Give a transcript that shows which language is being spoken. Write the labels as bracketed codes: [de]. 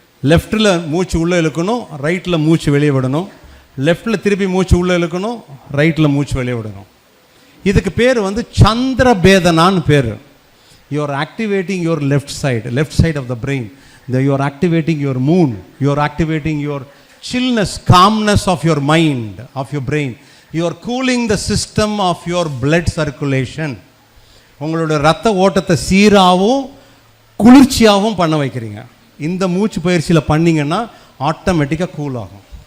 [ta] லெஃப்டில் மூச்சு உள்ளே இழுக்கணும், ரைட்டில் மூச்சு வெளியே விடணும். லெஃப்டில் திருப்பி மூச்சு உள்ளே இழுக்கணும், ரைட்டில் மூச்சு வெளியே விடணும். இதுக்கு பேர் வந்து சந்திர பேதனான்னு பேர். [en] You are activating your left side of the brain. You are activating your moon. You are activating your chillness, calmness of your mind, of your brain. You are cooling the system of your blood circulation. [ta] உங்களுடைய ரத்த ஓட்டத்தை சீராகவும் குளிர்ச்சியாகவும் பண்ண வைக்கிறீங்க. இந்த மூச்சு பயிற்சியில் பண்ணிங்கன்னா ஆட்டோமேட்டிக்காக கூல் ஆகும்.